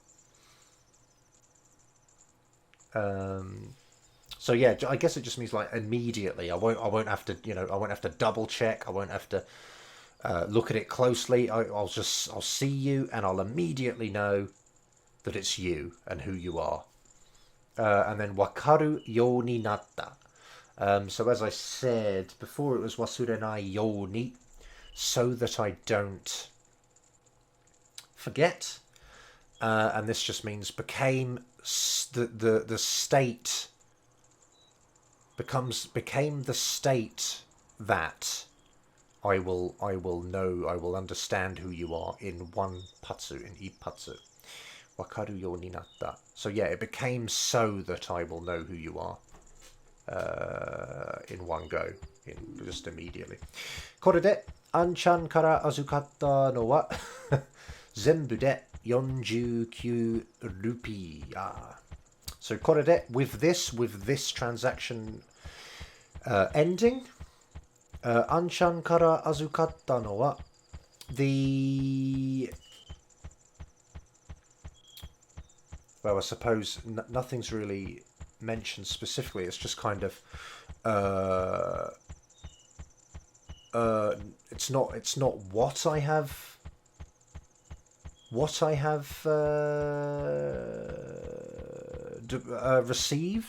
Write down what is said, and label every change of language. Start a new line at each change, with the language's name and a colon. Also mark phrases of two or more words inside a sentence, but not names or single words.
English: So yeah, I guess it just means like immediately. I won't have to I won't have to double check. I won't have to look at it closely. I'll see you and I'll immediately know that it's you and who you are. And then
Japanese: 分かる よう に なった.
English: So as I said before, it was
Japanese: 忘れない よう に,
English: so that I don't forget. And this just means became the state became the state that I will know, I will understand who you are in one patsu, in ippatsu.
Japanese: 分かる よう に なった.
English: So yeah, it became so that I will know who you are in one go, just immediately.
Japanese: これでアンちゃんから預かったのは全部で49 rupee.
English: So これで with this transaction ending,
Japanese: アンちゃんから預かったのは
English: well, I suppose nothing's really mentioned specifically. It's just kind of it's not what I have received.